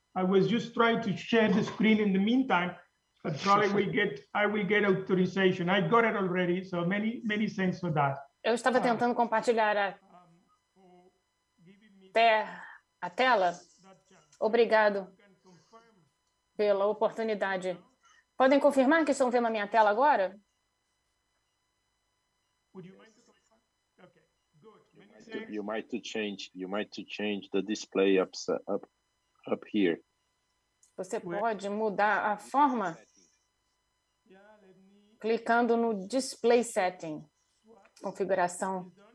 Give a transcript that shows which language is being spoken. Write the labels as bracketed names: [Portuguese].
[English] I was just trying to share the screen in the meantime, but probably I will get authorization. I got it already, so many thanks for that. [Portuguese] Eu estava tentando compartilhar a tela. Obrigado pela oportunidade. Podem confirmar que estão vendo a minha tela agora? [English] You might to change the display up here. [Portuguese] Você pode mudar a forma clicando no Display Setting, configuração.